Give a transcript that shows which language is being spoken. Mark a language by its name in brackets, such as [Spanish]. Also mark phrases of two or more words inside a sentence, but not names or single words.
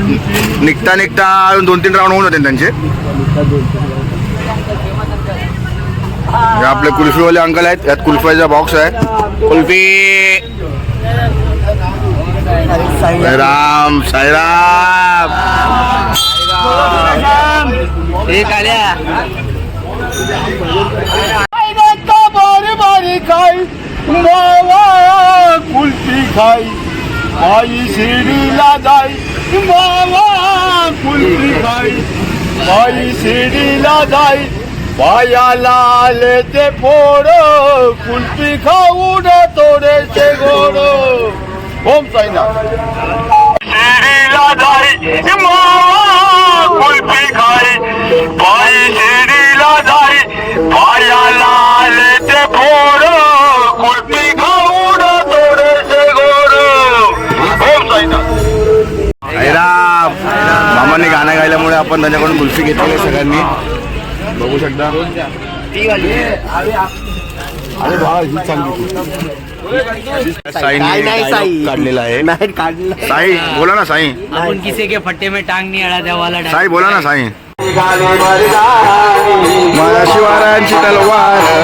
[Marathi] निघता 2-3 राऊंड होऊन होते त्यांचे. आपले कुल्फीवाले अंकल आहेत. यात कुल्फीचा बॉक्स आहे. कुल्फी साईराम साईराम. एक आल्या बारी बारी खाई मावा कुल्फी खाई बाई शिर्डीला जाई. मावा कुल्फी खाई बाई शिर्डीला जाई. पायाला आले ते फोड कुल्फी खाऊन थोडेसे गोड. ओम साईनाथ. शिर्डीला जाई मावा कुल्फी खाई बाई शिर्डीला जाई. पायाला आले ते फोड कुल्फी खाऊन थोडेसे गोड. ओम साईनाथ. साईराम. मामाने गाणं गायल्यामुळे आपण त्यांच्याकडून कुल्फी घेतलेली आहे सगळ्यांनी बघू शकता. अरे भावा ही चांगली साई काढलेला आहे. साई बोला ना साई. [Hindi] आपण किसी के फट्टे में टांग नहीं अड़ा देवाला. [Marathi] साई बोला ना साई. मला शिवारायांची तलवार